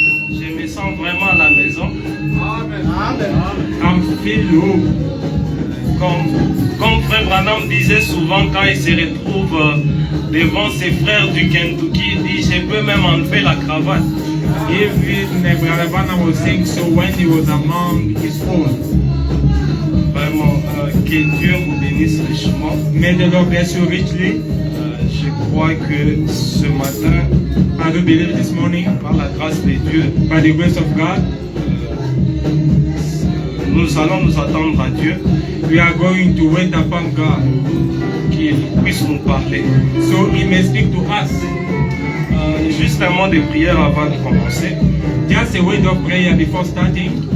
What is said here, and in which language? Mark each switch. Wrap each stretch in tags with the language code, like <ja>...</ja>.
<fr>Je me sens vraiment à la maison.</fr> <en>I'm feel home.</en> <fr>Comme Frère Branham disait souvent quand il se retrouve devant ses frères du Kentucky, il dit je peux même enlever la cravate.</fr> <en>Even Brother Branham was saying so when he was among his own.</en> <fr>Vraiment, que Dieu vous bénisse richement.</fr> <en>May the Lord bless you richly.</en> <fr>Je crois que ce matin,</fr> <en>I do believe this morning,</en> <fr>par la grâce de Dieu,</fr> <en>by the grace of God,</en> <fr>nous allons nous attendre à Dieu</fr> <en>we are going to wait upon God</en> <fr>qu'il puisse nous parler.</fr> <en>so He may speak to us.</en> <fr>Juste un mot de prière avant de commencer.</fr> <en>Just a word of prayer before starting.</en>